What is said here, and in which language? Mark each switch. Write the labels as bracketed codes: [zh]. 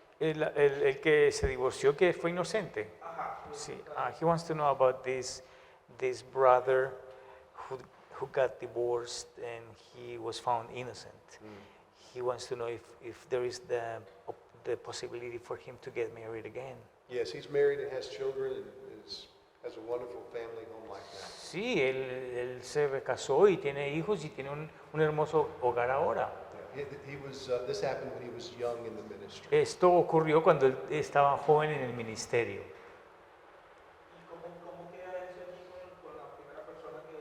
[es] El que se divorció, que fue inocente. Ajá. [en] Sí, he wants to know about this brother who got divorced and he was found innocent. He wants to know if there is the possibility for him to get married again. Yes, he's married and has children and has a wonderful family home like that. [es] Sí, él se recasó y tiene hijos y tiene un hermoso hogar ahora. [en] This happened when he was young in the ministry. [es] Esto ocurrió cuando él estaba joven en el ministerio. ¿Y cómo queda eso allí con la primera persona